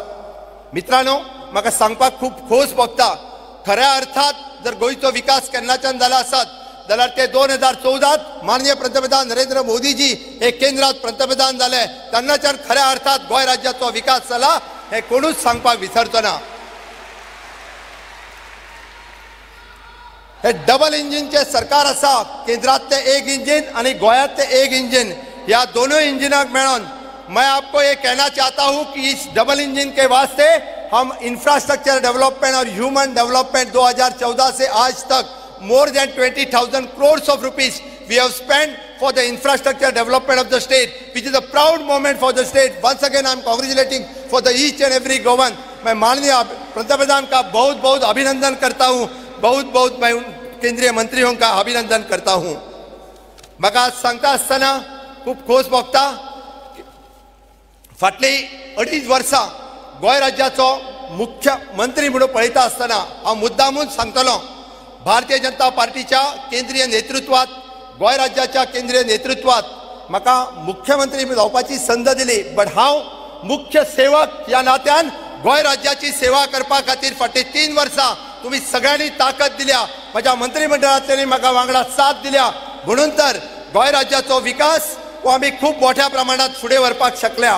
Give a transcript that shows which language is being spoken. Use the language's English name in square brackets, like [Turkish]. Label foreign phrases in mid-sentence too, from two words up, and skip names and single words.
[Konkani] मित्रांनो, म्हाका सांगपाक खूब खोस भोगता, खऱ्या अर्थात जर गोयचो विकास केन्नाच्यान जाला आसत जाल्यार ते 2014 माननीय पंतप्रधान नरेंद्र मोदीजी हे केंद्रात पंतप्रधान झाले तेन्नाच्यान खऱ्या अर्थात गोंय राज्याचो विकास जाला हे कोणूच सांगपाक विसरचो ना. हे [English] double engineche [Konkani] सरकार आसा, केंद्रात ते एक इंजिन आणि गोंयात ते एक इंजिन, या दोनों इंजिनाक मेळोन [Hindi] मैं आपको ये कहना चाहता हूं कि इस [English] double engine [Hindi] के वास्ते हम [English] infrastructure development and human development [Hindi] 2014 से आज तक [English] more than 20,000 crores of rupees we have spent for the infrastructure development of the state, which is a proud moment for the state. Once again I am congratulating for the each and every government. [Hindi] मैं माननीय पंतप्रधान का बहुत बहुत अभिनंदन करता हूँ, बहुत बहुत मैं केंद्रीय मंत्रियों का अभिनंदन करता हूँ. [Konkani] म्हाका सांगता आसतना खूब खोस भोगता, फाटली 2.5 वर्सां गोंय राज्याचो मुख्यमंत्री म्हणून पळयता आसतना हांव मुद्दामून सांगतलो, भारतीय जनता पार्टीच्या केंद्रीय नेतृत्वात, गोंय राज्याच्या केंद्रीय नेतृत्वात म्हाका मुख्यमंत्री जावपाची संद दिली, बट हांव मुख्य सेवक या नात्यान गोंय राज्याची सेवा करपा खातीर फाटली 3 वर्सां तुम्ही सगळ्यांनी ताकद दिल्या, माझ्या मंत्रिमंडळांतल्यानी म्हाका वांगडा साथ दिल्या, म्हणून तर गोंय राज्याचो विकास हो आमी खूब मोठ्या प्रमाणात फुडें व्हरपाक शकल्या.